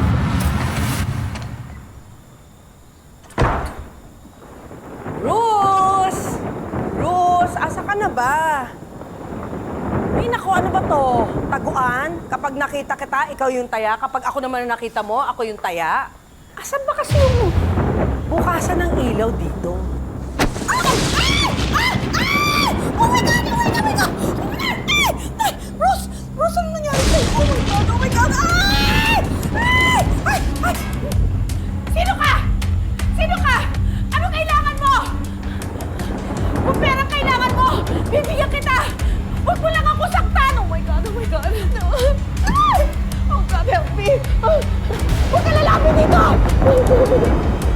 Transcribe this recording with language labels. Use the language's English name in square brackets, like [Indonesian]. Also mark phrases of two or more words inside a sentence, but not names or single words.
[Filipino] Rose! Rose, asa ka na ba? Ay, naku, ano ba to? Taguan? Kapag nakita kita, ikaw yung taya. Kapag ako naman ang nakita mo, ako yung taya. Asan ba kasi yung bukasan ng ilaw dito? [English] Oh my God! Oh my God! Oh my God! [Filipino] Rose! Rose, ano nangyari sa'yo? [English] Oh my God! Oh my God! Ay! Ay! Ay! Ay! [Filipino] Sino ka? Sino ka? Ano kailangan mo? Kung perang kailangan mo, bibigyan kita! Huwag mo lang ako saktan! [English] Oh my God! Oh my God! No. Ay! Oh God, help me! [Filipino] Huwag ka lalapit dito!